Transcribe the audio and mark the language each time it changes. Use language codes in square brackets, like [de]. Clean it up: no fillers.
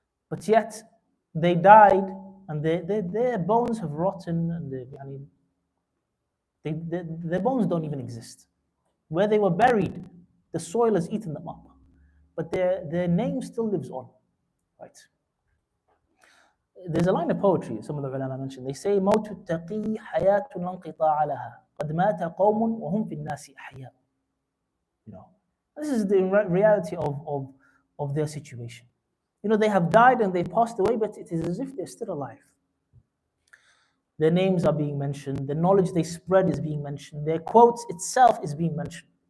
[en] But yet, they died, and their bones have rotten, and their bones don't even exist. Where they were buried, the soil has eaten them up. But their name still lives on, right? There's a line of poetry, some of the ulama mentioned. They say, [ar] مَوْتُ التَّقِي حَيَاةٌ لَنْقِطَاعَ لَهَا قَدْ مَاتَ قَوْمٌ وَهُمْ فِي النَّاسِ أَحْيَاءٌ. [en] This is the reality of their situation. They have died and they passed away, but it is as if they're still alive. Their names are being mentioned, the knowledge they spread is being mentioned, their quotes itself is being mentioned.